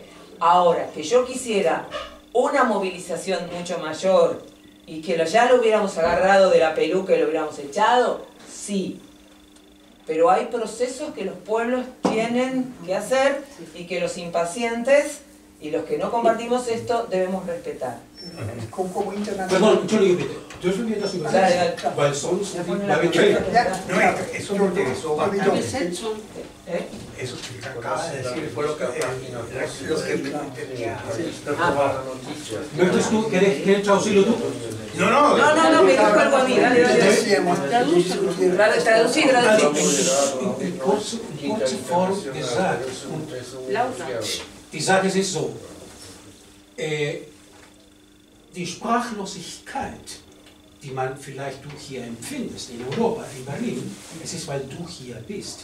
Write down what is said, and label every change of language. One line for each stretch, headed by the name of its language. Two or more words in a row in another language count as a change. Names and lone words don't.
Spanish: Ahora, que yo quisiera una movilización mucho mayor y que ya lo hubiéramos agarrado de la peluca y lo hubiéramos echado, sí. Pero hay procesos que los pueblos tienen que hacer y que los impacientes y los que no compartimos esto debemos respetar. Perdón,
German: Entschuldigung bitte. Dürfen wir das übersetzen? Weil sonst
Spanish: eso me interesó bastante. Eso que acaba de decir fue lo que tenía.
German: ¿Möchtest du,
Spanish: querés traducirlo tú? No, me dijo algo a mí, dale. Traducir.
German: In kurzer Form gesagt. Die Sache ist so. Die Sprachlosigkeit, die man vielleicht du hier empfindest, in Europa, in Berlin, es ist, weil du hier bist.